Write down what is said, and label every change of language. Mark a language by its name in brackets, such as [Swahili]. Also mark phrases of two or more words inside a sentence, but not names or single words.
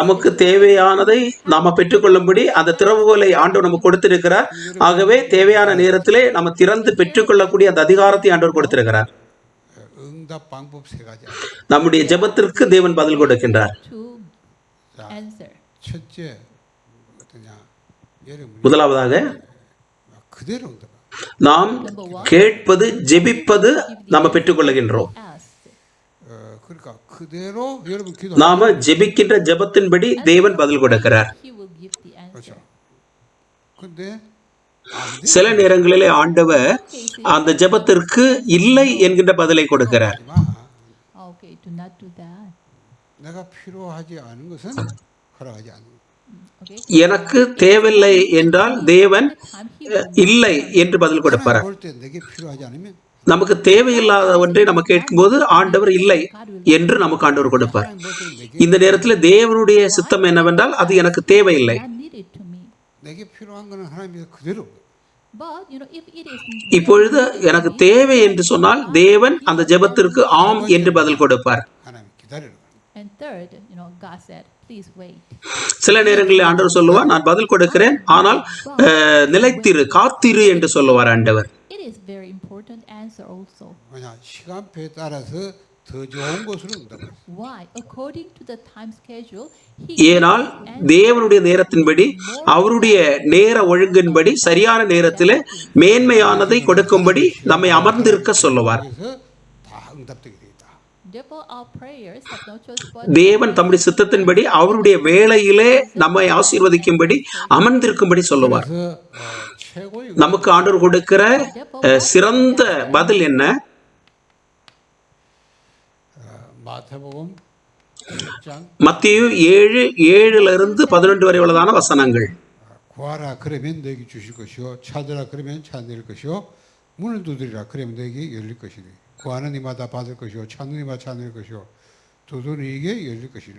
[Tamil] நமக்கு தேவையானதை நாம பெற்றுக்கொள்ளும்படி அந்த திறவுகோலை ஆண்டவர் நமக்கு கொடுத்திருக்கிறார். ஆகவே தேவையான நேரத்திலே நம்ம திறந்து பெற்றுக்கொள்ளக்கூடிய அந்த அதிகாரத்தை ஆண்டவர் கொடுத்திருக்கிறார். [Korean] 응답 방법 세 가지. [Tamil] நம்முடைய ஜெபத்திற்கு தேவன் பதில் கொடுக்கின்றார். [English] to answer. [Korean] 첫째 어떠냐? 예를 [Tamil] முதலாவதாக [Korean] 그대로 응답. [Tamil] நாம் கேட்பது ஜெபிப்பது நம்ம பெற்றுக்கொள்ளுகின்றோம். [English] Ask. [Korean] 그러니까 그대로 여러분 기도. [Tamil] நாம ஜெபிக்கின்ற ஜெபத்தின்படி தேவன் பதில் கொடுக்கிறார். [English] He will give the answer. [Korean] 그렇죠. 근데 [Tamil] சில நேரங்களிலே ஆண்டவர் அந்த ஜெபத்திற்கு இல்லை என்கின்ற பதிலை கொடுக்கிறார். [English] Okay, do not do that. [Korean] 내가 필요하지 않은 것은 허락하지 않는. [English] Okay. [Tamil] எனக்கு தேவையில்லை என்றால் தேவன் [English] Time he will [Tamil] இல்லை என்று பதில் கொடுப்பார். [Korean] 볼때 내게 필요하지 않으면 [Tamil] நமக்கு தேவையில்லாத ஒன்றை நம்ம கேட்கும்போது ஆண்டவர் இல்லை என்று நமக்கு ஆண்டவர் கொடுப்பார். இந்த நேரத்தில் தேவனுடைய சித்தம் என்னவென்றால் அது எனக்கு தேவையில்லை. [English] not needed to me. [Korean] 내게 필요한 거는 하나님께서 그대로. [English] But if it is [Tamil] இப்பொழுது எனக்கு தேவை என்று சொன்னால் தேவன் அந்த ஜெபத்திற்கு ஆம் என்று பதில் கொடுப்பார். [Korean] 하나님 기다리라. [English] and third, God said, please wait. [Tamil] சில நேரங்களில் ஆண்டவர் சொல்லுவார், நான் பதில் கொடுக்கிறேன், ஆனால் நிலைத்திரு, காத்திரு என்று சொல்லுவார் ஆண்டவர். [English] It is very important answer also. [Korean] 뭐냐 시간표에 따라서 더 좋은 것으로 응답을. [English] Why? According to the time schedule, he [Tamil] ஏனால் தேவனுடைய நேரத்தின்படி அவருடைய நேர ஒழுங்கின்படி சரியான நேரத்தில் மேன்மையானதை கொடுக்கும்படி நம்மை அமர்ந்திருக்க சொல்லுவார். [Korean] 그래서 다 응답되게 돼 있다. [English] Therefore, our prayers have no choice but [Tamil] தேவன் தம்முடைய சித்தத்தின்படி அவருடைய வேளையிலே நம்மை ஆசீர்வதிக்கும்படி அமர்ந்திருக்கும்படி சொல்லுவார். [Korean] 그래서 최고의 [Tamil] நமக்கு ஆண்டவர் கொடுக்கிற சிறந்த பதில் என்ன? [Korean] 마태복음 1장 [Tamil] மத்தேயு 7:7 வரை உள்ளதான வசனங்கள். [Korean] 구하라 그러면 너에게 주실 것이요 찾으라 그러면 찾을 것이요 문을 두드리라 그러면 너에게 열릴 것이니 구하는 이마다 받을 것이요 찾는 이마다 찾을 것이요 두드리는 이에게 열릴 것이라.